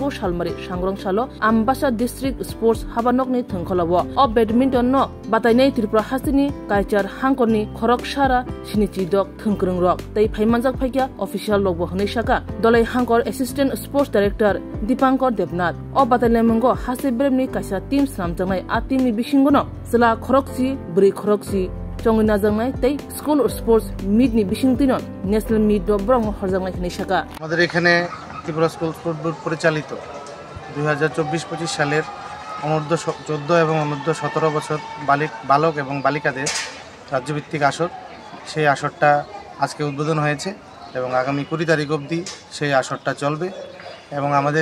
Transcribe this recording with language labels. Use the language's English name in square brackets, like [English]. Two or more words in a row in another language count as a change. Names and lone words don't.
[Kok Borok] shalmari sangrong salo Ambassa District Sports habanokni thongkholawo o badminton no batainai Tripura hastini kaichar hangkorni khorok sara sinichi dok thongkrung rok tei phaimanjak phaikya official logbo hnai shaka dolai hangkor [English] Assistant Sports Director [Kok Borok] Dipankar Devnath o batalemungo haste brimni kaisa team samjangai a teamni bishingo no sila khoroksi bri khoroksi Chongina jangnai tei School Sports Meet ni bisingtinon [English] National Meet [Kok Borok] do brong horjangnai hnai shaka [Bangla] আমাদের এখানে ত্রিপুরা স্কুল স্পোর্টস বোর্ড পরিচালিত 2024-25 সালের অনূর্ধ্ব 14 এবং অনূর্ধ্ব 17 বছর বালক এবং বালিকাদের রাজ্যভিত্তিক আসর সেই আসরটা আজকে উদ্বোধন হয়েছে এবং আগামী 20 তারিখ অবধি সেই আসরটা চলবে এবং আমাদের